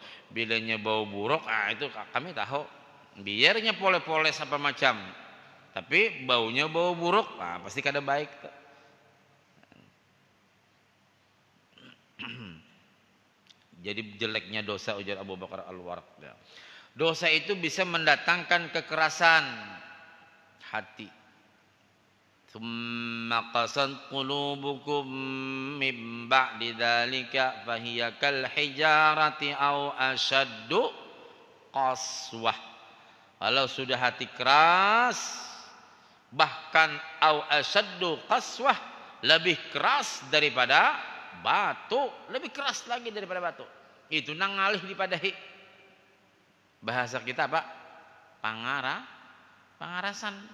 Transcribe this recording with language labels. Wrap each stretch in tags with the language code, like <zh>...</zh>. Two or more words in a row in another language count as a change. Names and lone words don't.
<bjn>Bilanya bau buruk, itu kami tahu biarnya poles-poles apa macam, tapi baunya bau buruk, pasti kada baik tuh. Jadi jeleknya dosa, ujar Abu Bakar Al-Waraq, dosa itu bisa mendatangkan kekerasan hati.</bjn> <ar>ثم قست قلوبكم من بعد ذلك فهي كالحجارة أو أشد قسوة.</ar> <id>Kalau sudah hati keras, bahkan</id> <ar>أو أشد قسوة,</ar> <id>lebih keras daripada batu, lebih keras lagi daripada batu.</id> <bjn>Itu nang ngalih dipadahi. Bahasa kita apa? Pangarasan.</bjn>